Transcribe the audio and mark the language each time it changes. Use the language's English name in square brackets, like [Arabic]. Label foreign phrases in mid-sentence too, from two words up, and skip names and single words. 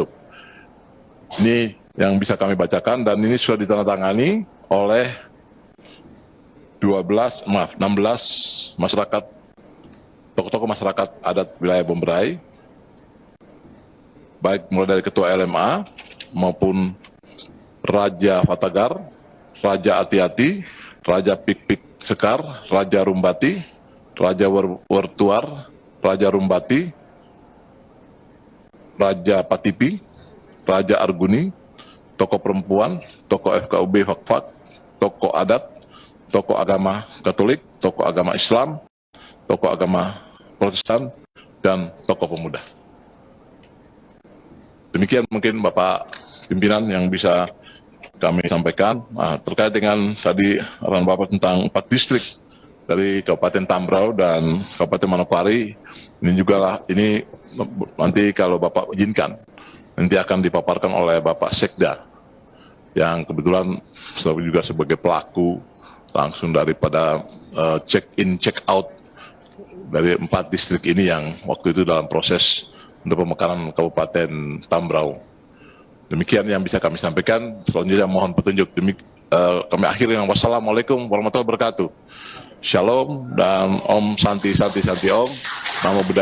[Indonesian] Ini yang bisa kami bacakan, dan ini sudah ditandatangani oleh 16 masyarakat, tokoh-tokoh masyarakat adat wilayah Bemberai, baik mulai dari Ketua LMA maupun Raja Fatagar, Raja Ati-Ati, Raja Pik-Pik Sekar, Raja Rumbati, Raja Wertuar, Raja Rumbati, Raja Patipi, Raja Arguni, tokoh perempuan, tokoh FKUB Fak-Fak, tokoh adat, tokoh agama Katolik, tokoh agama Islam, tokoh agama Protestan, dan tokoh pemuda. Demikian mungkin Bapak pimpinan yang bisa kami sampaikan. Terkait dengan tadi arahan Bapak tentang 4 distrik dari Kabupaten Tambrau dan Kabupaten Manokwari, ini juga lah, ini nanti kalau Bapak izinkan, nanti akan dipaparkan oleh Bapak Sekda, yang kebetulan juga sebagai pelaku langsung daripada check-in, check-out dari 4 distrik ini yang waktu itu dalam proses untuk pemekaran Kabupaten Tambrau. Demikian yang bisa kami sampaikan. Selanjutnya mohon petunjuk. Kami akhiri dengan [Arabic] والسلام عليكم ورحمة الله وبركاته. [Sanskrit] Shalom dan ॐ शान्ति शान्ति शान्ति ॐ.